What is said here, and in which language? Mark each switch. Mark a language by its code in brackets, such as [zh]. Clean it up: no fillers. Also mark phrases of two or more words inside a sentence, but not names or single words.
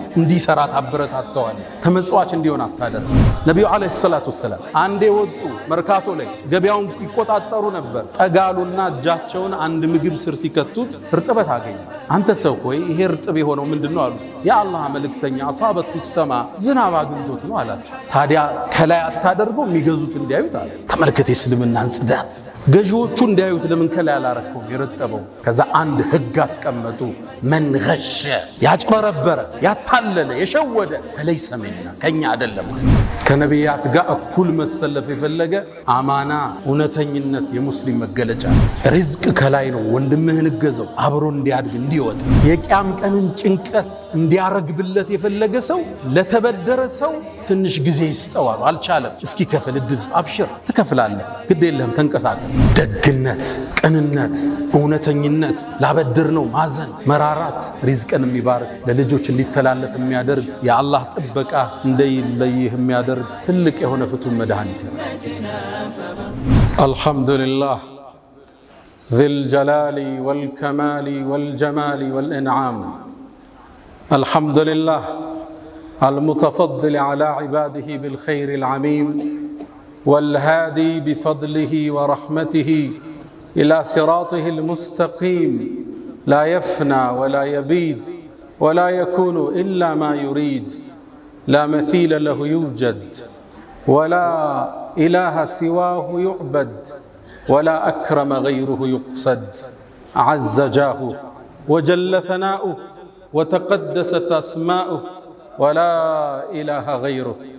[am] እንዲሰራ ታበረታተዋለህ። ተመጽዋች እንዲሆን አታደርግ። ነቢዩ [ar] عليه الصلاة والسلام [am] አንዴ ወጡ መርካቶ ላይ ገበያውን ይቆጣጠሩ ነበር። ጠጋሉና እጃቸውን አንድ ምግብ ስር ሲከቱት እርጥበት አገኙ። አንተ ሰው ሆይ ይሄ እርጥብ የሆነው ምንድነው አሉ። የአላህ መልእክተኛ አሳበቱ ሰማ ዝናብ አግኝቶት ነው አላቸው። ታዲያ ከላይ አታደርገው የሚገዙት እንዲያዩት አለ። ተመልከት የእስልምናን ጽዳት። ገዢዎቹ እንዲያዩት ለምን ከላይ አላረከው የረጠበው? ከዛ አንድ ህግ አስቀመጡ። [ar] من غش [am] ያጭበረበረ ያታለለ የሸወደ [ar] فليس منا [am] ከኛ አይደለም ከነቢያት ጋር እኩል መሰለፍ የፈለገ አማና እውነተኝነት የሙስሊም መገለጫ ሪዝቅ ከላይ ነው ወንድምህን እገዘው አብሮ እንዲያድግ እንዲወጣ የቂያም ቀንን ጭንቀት እንዲያረግብለት የፈለገ ሰው ለተበደረ ሰው ትንሽ ጊዜ ይስጠዋል አልቻለም እስኪ ከፍል እድል አብሽር ትከፍላለህ ግድ የለህም ተንቀሳቀስ ደግነት ቅንነት እውነተኝነት ላበድር ነው ማዘን መራራት ሪዝቅን የሚባርክ ለልጆች እንዲተላለፍ የሚያደርግ የአላህ ጥበቃ እንደይለይህ የሚያደርግ ትልቅ የሆነ ፍቱን መድኃኒት ነው [ar] አልহামዱሊላህ ذي الجلال والكمال والجمال والإنعام الحمد لله المتفضل على عباده بالخير العميم والهادي بفضله ورحمته إلى صراطه المستقيم لا يفنى ولا يبيد ولا يكون إلا ما يريد لا مثيل له يوجد ولا إله سواه يعبد ولا أكرم غيره يقصد عز جاهه وجل ثناؤه وتقدست أسماؤه ولا إله غيره